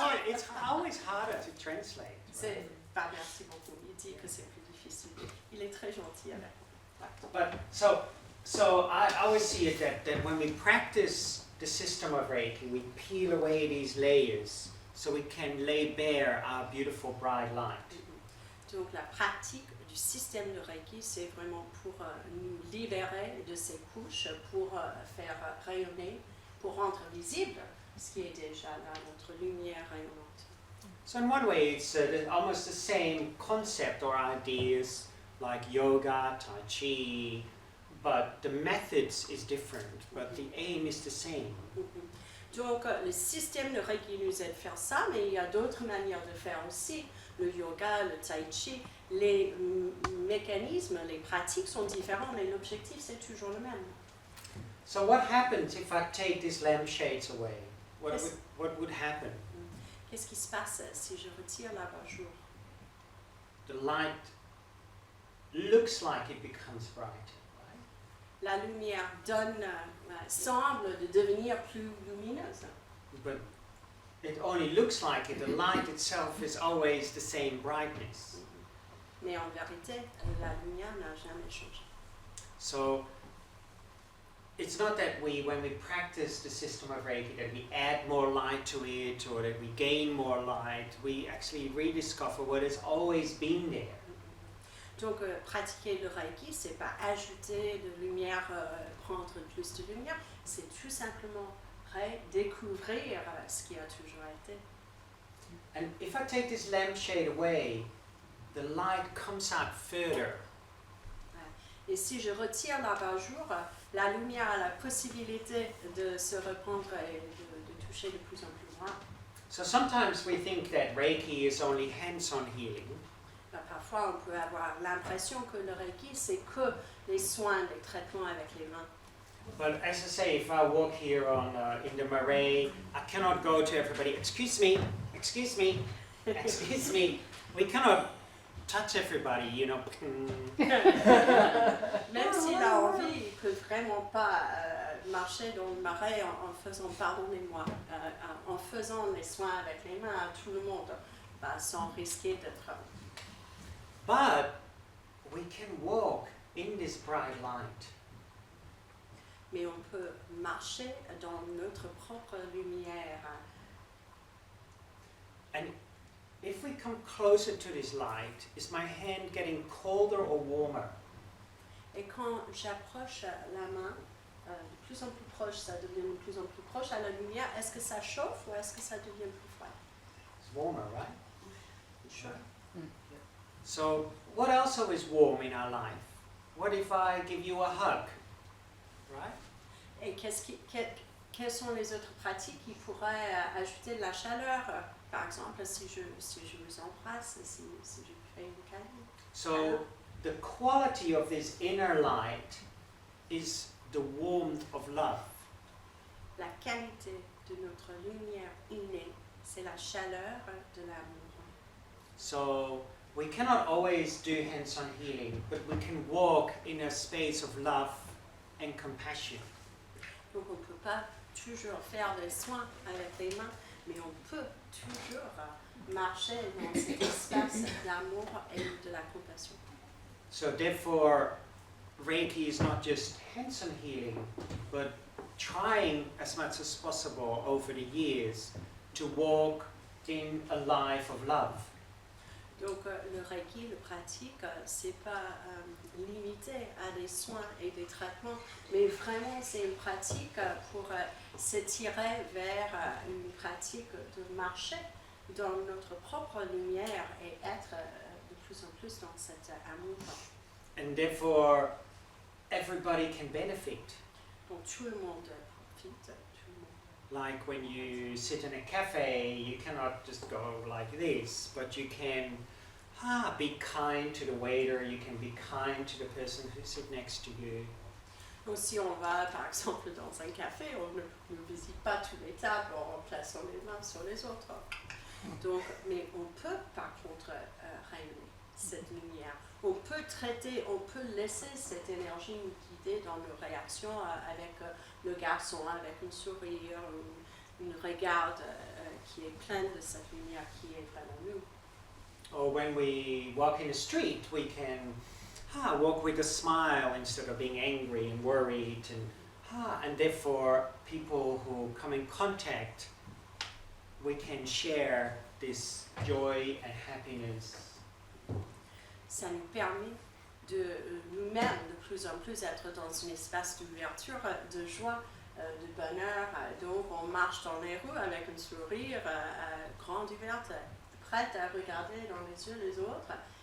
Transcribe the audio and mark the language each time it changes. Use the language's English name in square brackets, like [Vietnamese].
[English] It's always harder to translate. [French] C'est, merci beaucoup. Il dit que c'est plus difficile. Il est très gentil avec moi. [English] But so I always see it that when we practice the system of Reiki, we peel away these layers so we can lay bare our beautiful bright light. [French] Donc la pratique du système de Reiki, c'est vraiment pour nous libérer de ces couches, pour faire rayonner, pour rendre visible ce qui est déjà là, notre lumière rayonnante. [English] So in one way, it's almost the same concept or ideas like yoga, tai chi, but the methods is different, but the aim is the same. [French] Donc le système de Reiki nous aide à faire ça, mais il y a d'autres manières de faire aussi. Le yoga, le tai chi, les mécanismes, les pratiques sont différents, mais l'objectif c'est toujours le même. [English] So what happens if I take these lampshades away? What would happen? [French] Qu'est-ce qui se passe si je retire l'abat-jour? [English] The light looks like it becomes brighter, right? [French] La lumière semble de devenir plus lumineuse. [English] But it only looks like it. The light itself is always the same brightness. [French] Mais en vérité, la lumière n'a jamais changé. [English] So it's not that when we practice the system of Reiki, that we add more light to it or that we gain more light. We actually rediscover what has always been there. [French] Donc pratiquer le Reiki, c'est pas ajouter de lumière, prendre plus de lumière, c'est tout simplement découvrir ce qui a toujours été. [English] And if I take this lampshade away, the light comes out further. [French] Et si je retire l'abat-jour, la lumière a la possibilité de se répandre et de toucher de plus en plus loin. [English] So sometimes we think that Reiki is only hands-on healing. [French] Parfois, on peut avoir l'impression que le Reiki, c'est que les soins, les traitements avec les mains. [English] But as I say, if I walk here on in the Marais, I cannot go to everybody. Excuse me, excuse me, excuse me. We cannot touch everybody, you know. [French] Même s'il a envie, il ne peut vraiment pas marcher dans le marais en faisant pardonnez-moi, en faisant les soins avec les mains à tout le monde, sans risquer d'être. [English] But we can walk in this bright light. [French] Mais on peut marcher dans notre propre lumière. [English] And if we come closer to this light, is my hand getting colder or warmer? [French] Et quand j'approche la main, de plus en plus proche, ça devient de plus en plus proche à la lumière, est-ce que ça chauffe ou est-ce que ça devient plus froid? [English] It's warmer, right? Sure. So, what else is warm in our life? What if I give you a hug? Right? [French] Et quelles sont les autres pratiques qui pourraient ajouter de la chaleur? Par exemple, si je vous embrasse, si je fais une câlin. [English] So, the quality of this inner light is the warmth of love. [French] La qualité de notre lumière innée, c'est la chaleur de l'amour. [English] So, we cannot always do hands-on healing, but we can walk in a space of love and compassion. [French] Donc on ne peut pas toujours faire des soins avec les mains, mais on peut toujours marcher dans cet espace d'amour et de la compassion. [English] So therefore, Reiki is not just hands-on healing, but trying as much as possible over the years to walk in a life of love. [French] Donc le Reiki, le pratique, c'est pas limité à des soins et des traitements, mais vraiment c'est une pratique pour s'étirer vers une pratique de marcher dans notre propre lumière et être de plus en plus dans cet amour. [English] And therefore, everybody can benefit. [French] Donc tout le monde profite, tout le monde. [English] Like when you sit in a cafe, you cannot just go like this, but you can be kind to the waiter, you can be kind to the person who sits next to you. [French] Donc si on va par exemple dans un café, on ne visite pas toutes les tables en plaçant les mains sur les autres. Donc, mais on peut par contre rayonner cette lumière. On peut traiter, on peut laisser cette énergie nous guider dans nos réactions avec le garçon, avec un sourire, une regarde qui est pleine de cette lumière qui est vraiment nous. [English] Or when we walk in the street, we can walk with a smile instead of being angry and worried, and therefore people who come in contact, we can share this joy and happiness. [French] Ça nous permet de nous-mêmes de plus en plus être dans un espace d'ouverture, de joie, de bonheur. Donc on marche dans les rues avec un sourire grande ouverte, prête à regarder dans les yeux les autres.